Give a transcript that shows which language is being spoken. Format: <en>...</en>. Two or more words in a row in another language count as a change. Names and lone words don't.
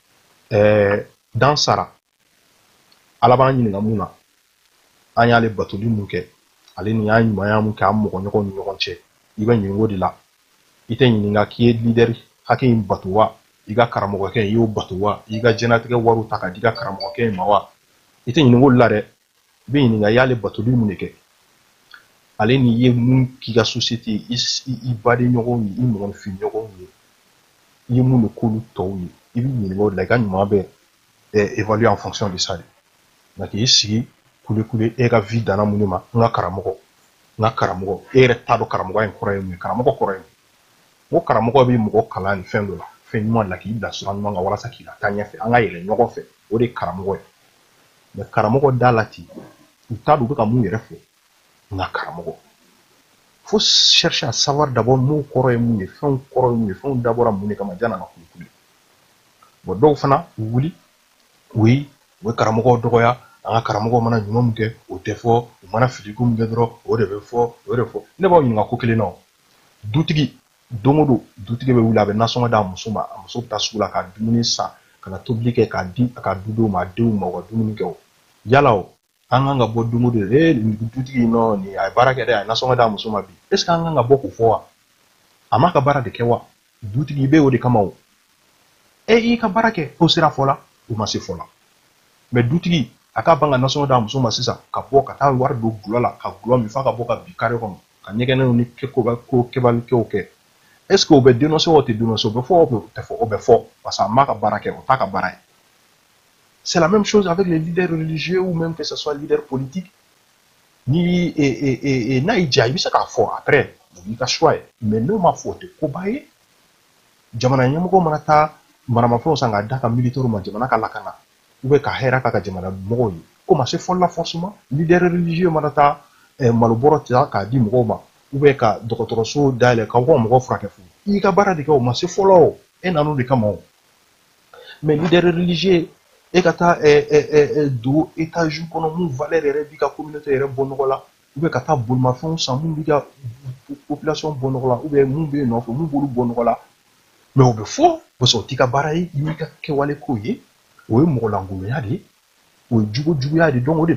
<bm>fɛ dan sara ala b'an ɲininka mun na an y'ale batoli mun kɛ ale ni y'a ɲumanya mun kɛ an mɔgɔɲɔgɔnw ni ɲɔgɔn cɛ i bɛ ɲininka o de la i tɛ ɲininka k'i ye leader hakɛ in bato wa i ka karamɔgɔkɛ i y'o bato wa i ka diɲɛlatigɛ wariw ta ka di i ka karamɔgɔkɛ in ma wa i tɛ ɲininka olu la dɛ i bɛ ɲininka i y'ale batoli mun de kɛ ale ni ye mun k'i ka société i baden ɲɔgɔnw ye i mɔgɔnifin ɲɔgɔnw ye i ye mun de k'olu tɔw ye</bm> <fr>il niveau de la gagne moi évaluer en fonction de ça donc ici</fr> <bm>kule e ka vie dana munima nga karamogo e yɛrɛ t'a dɔn karamogo in kɔrɔ ye mun ye karamogo kɔrɔ ye mun ko karamogo bɛ mɔgɔ kalan ni fɛn dɔ la fɛn ɲuman la k'i bila sira ɲuman kan walasa k'i la taa ɲɛfɛ an ka yɛlɛ ɲɔgɔn fɛ o de ye karamogo ye mais karamogo da la ten u t'a dɔn u bɛ ka mun yɛrɛ fɔ nga karamogo</bm> <fr>faut chercher à savoir d'abord</fr> <bm>mun kɔrɔ ye mun ye fɛnw kɔrɔ ye mun ye fɛnw dabɔra mun de kama janni an ka kulukulu bon dɔw fana u wuli oui u bɛ karamɔgɔw dɔgɔya an ka karamɔgɔw mana ɲuman min kɛ o tɛ fɔ u mana filiko min kɛ dɔrɔn o de bɛ fɔ o de fɔ ne b'aw ɲininka ko kelen na o dutigi don o don dutigi bɛ wuli a bɛ nasɔngɔ d'a muso ma a muso bɛ taa sugu la ka dumuni san ka na tobili kɛ k'a di a ka dudenw ma a denw ma u ka dumuni kɛ o yala o an kan ka bɔ don o don dutigi nɔ nin a ye baara kɛ dɛ a ye nasɔngɔ d'a muso ma bi</bm> <fr>est ce que</fr> <bm>an kan ka bɔ k'o fɔ wa a m'a ka baara de kɛ wa dutigi bɛ o de kama o e y'i ka baara kɛ o sera fɔ la o ma se fɔ la mais dutigi a ka ban ka nasɔngɔ d'a muso ma sisan ka bɔ ka taa wari don gulɔ la ka gulɔ min f'a ka bɔ ka bin kare kɔnɔ ka ɲɛgɛnɛw ni ko kɛbalikɛw kɛ</bm> <fr>est ce que</fr> <bm>o bɛ dénoncer o tɛ dénoncer o bɛ fɔ o tɛ fɔ o bɛ fɔ</bm> <fr>parce que</fr> <bm>a m'a ka baara kɛ o t'a ka baara ye</bm> <fr>c'est la même chose avec les leaders religieux ou même que ce soit leader politique</fr> <bm>ni n'a y'i diya i bɛ se k'a fɔ après o b'i ka choix ye mais n'o ma fɔ o tɛ koba ye jamana ɲɛmɔgɔ mana taa maramafɛnw san k'a d'a ka militaires ma jamana ka lakana</bm> <fr>ou bien</fr> <bm>ka hɛrɛ k'a ka jamana mɔgɔw ye ko ma se fɔli la forcément</bm> <fr>leader religieux</fr> <bm>mana taa malobɔrɔ ta k'a di mɔgɔw ma</bm> <fr>ou bien</fr> <bm>ka dɔgɔtɔrɔso dayɛlɛ k'aw ka mɔgɔw furakɛ fu i ka baara de kɛ o ma se fɔlɔ o e nan'o de kama o mais</bm> <fr>leader religieux</fr> <bm>e ka taa don étage kɔnɔ mun valeur yɛrɛ b'i ka communauté yɛrɛ bɔ nɔgɔ la</bm> <fr>ou bien</fr> <bm>ka taa bolimafɛnw san mun b'i ka population bɔ nɔgɔ la</bm> <fr>ou bien</fr> <bm>mun bɛ yen nɔ fɛ mun b'olu bɔ nɔgɔ la mais o bɛ fɔ</bm> <fr>parce que</fr> <bm>o t'i ka baara ye i m'i ka kɛwale k'o ye o ye mɔgɔ langolonya de ye o ye juguya de donc o de</bm>